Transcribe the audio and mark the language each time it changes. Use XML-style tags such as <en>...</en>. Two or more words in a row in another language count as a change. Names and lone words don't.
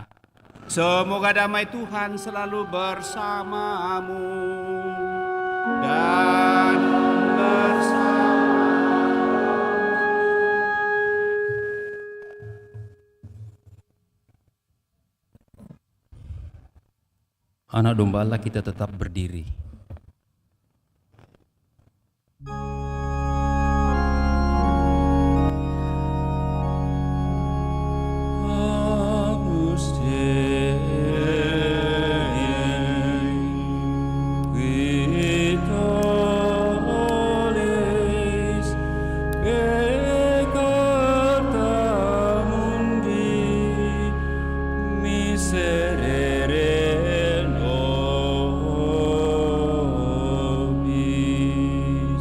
<id>Semoga damai Tuhan selalu bersamamu dan bersama. Anak domba Allah, kita tetap berdiri.</id> <la>Agnus Dei, qui tollis peccata mundi, miserere nobis.</la>